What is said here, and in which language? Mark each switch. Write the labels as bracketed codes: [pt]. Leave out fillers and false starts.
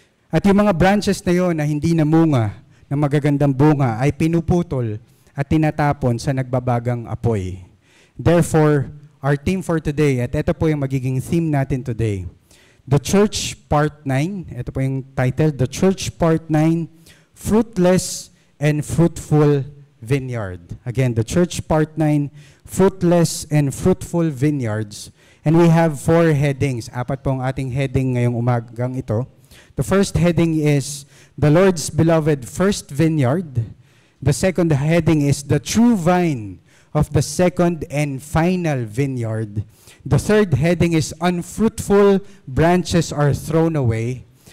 [tl] At yung mga branches na yon na hindi namunga ng magagandang bunga ay pinuputol at tinatapon sa nagbabagang apoy. [en] Therefore, our theme for today, [tl] at ito po yung magiging theme natin today, [en] The Church Part 9, [tl] ito po yung title, [en] The Church Part 9, Fruitless and Fruitful Vineyard. Again, The Church Part 9, Fruitless and Fruitful Vineyards. And we have 4 headings. [tl] 4 po ang ating heading ngayong umagang ito. [en] The first heading is The Lord's Beloved First Vineyard. The second heading is The True Vine of the Second and Final Vineyard. The third heading is Unfruitful Branches Are Thrown Away.